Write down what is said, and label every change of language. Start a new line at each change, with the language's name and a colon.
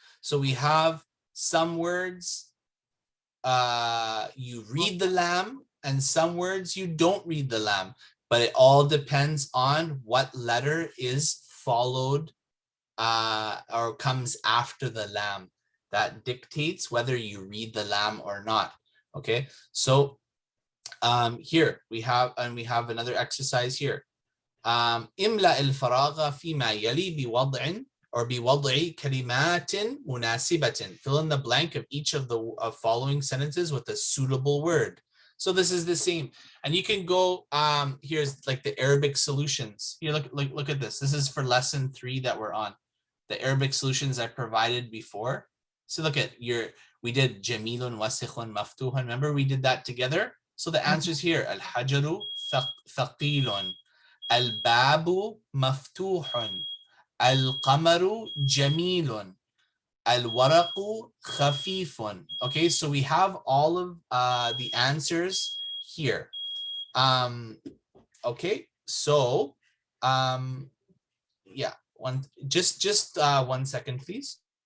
English: So we have some words you read the lam and some words you don't read the lam, but it all depends on what letter is followed or comes after the lam. That dictates whether you read the lam or not. Okay, so here we have another exercise here.
Arabic: املأ الفراغ فيما يلي بوضع
English: or
Arabic: بوضع كلمات مناسبة.
English: Fill in the blank of each of the following sentences with a suitable word. So this is the same, and you can go. Here's like the Arabic solutions. Here, look at this. This is for lesson 3 that we're on. The Arabic solutions I provided before. So look at we did jamilun, wasikhun, maftuhun. Remember we did that together. So the answers here:
Arabic: al hajaru thaqilun. الباب مفتوح القمر جميل الورق خفيف.
English: Okay, so we have all of the answers here. Okay, so yeah, Just 1 second, please.